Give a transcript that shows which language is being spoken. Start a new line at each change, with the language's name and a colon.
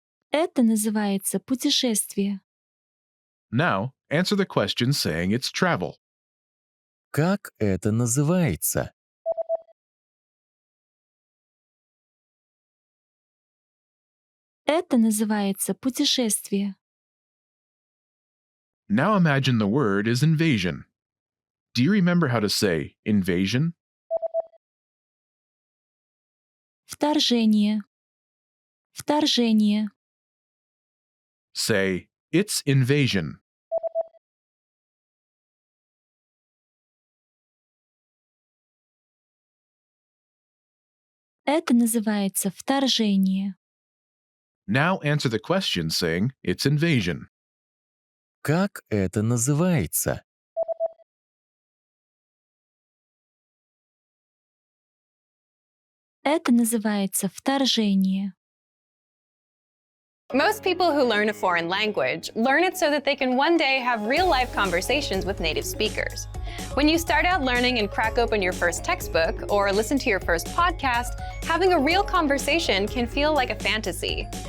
Russian: Это называется путешествие.
English: Now, answer the question saying it's travel.
Russian: Как это называется? Это называется путешествие.
English: Now imagine the word is invasion. Do you remember how to say invasion?
Russian: Вторжение. Вторжение.
English: Say, it's invasion.
Russian: Это называется вторжение.
English: Now answer the question saying it's invasion.
Russian: Как это называется? Это называется вторжение.
English: Most people who learn a foreign language learn it so that they can one day have real-life conversations with native speakers. When you start out learning and crack open your first textbook or listen to your first podcast, having a real conversation can feel like a fantasy.